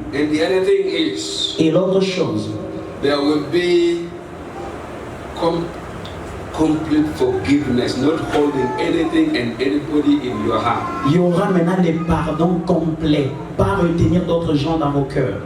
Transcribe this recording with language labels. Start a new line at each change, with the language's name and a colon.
English: And the other thing is,
French: Et l'autre chose,
English: there will be complete forgiveness, not holding anything and anybody in your heart.
French: il y aura maintenant des pardons complets, pas retenir d'autres gens dans vos cœurs.